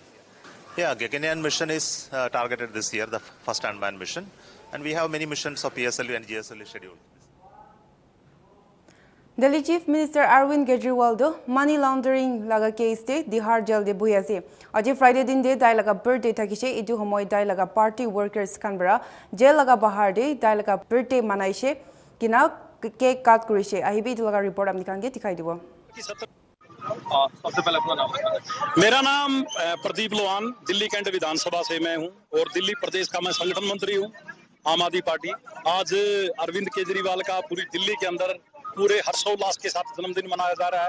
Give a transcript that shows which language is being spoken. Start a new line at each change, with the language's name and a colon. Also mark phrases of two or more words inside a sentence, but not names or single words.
English: Yeah, Gaganyaan mission is targeted this year, the first unmanned mission, and we have many missions of PSLV and GSLV scheduled.
Naga Pidgin: Delhi Chief Minister Arvind Kejriwal do
English: money laundering
Naga Pidgin: laga case te Dihar jail de bui ase. Aji Friday din de dai laga birthday thakise idu homoi dai laga
English: party workers
Naga Pidgin: kanbara jail laga bahar de dai laga birthday manaise kina
English: cake cut
Naga Pidgin: kurise. Ahibi idu laga report amni kange dikhai dibo.
Hindi: सबसे पहले अपना नाम बताएं। मेरा नाम प्रदीप लोहान, दिल्ली कैंट विधानसभा से मैं हूं और दिल्ली प्रदेश का मैं संगठन मंत्री हूं, आम आदमी पार्टी। आज अरविंद केजरीवाल का पूरी दिल्ली के अंदर पूरे हर्षोल्लास के साथ जन्मदिन मनाया जा रहा है।